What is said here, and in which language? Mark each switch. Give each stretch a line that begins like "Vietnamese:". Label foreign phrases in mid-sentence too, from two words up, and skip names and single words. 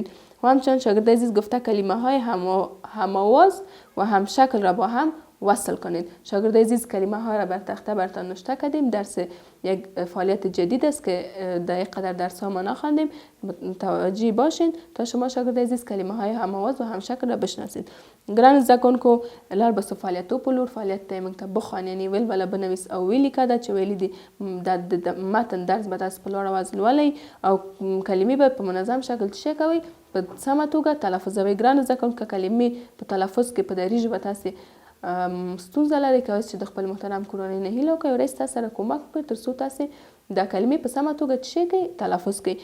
Persian: و همچنین شاگرد عزیز گفته کلمه های هم آواز و هم شکل را با هم وصل کنید. شاگرد عزیز کلمه ها را بر تخته براتان نوشته کردیم. درس یک فعالیت جدید است که دقیقا در درس ها ما نخواندیم. متوجه باشین تا شما شاگرد عزیز کلمه های هم آواز و هم شکل را بشناسید.
Pashto: ګران زده کوونکو لار به فعالیتو په لور فعالیت ته موږ ته بخوان، یعنی ویل ولا بنویس او ویل لیکه چې ویلي دي د متن درس به تاسو په لوړ اواز لولئ او کلمې به په منظم شکل څه کوئ په سمه توګه تلفظوئ. ګران زده کوونکو کلمې په تلفظ کې په دري ژبه تاسې ستونزه لري، کولی چې د خپل محترم کورنۍ نه هیله وکړئ ورځ تاسو سره کومک وکړي تر څو تاسې دا کلمې په سمه توګه څه کوئ تلفظ کوئ.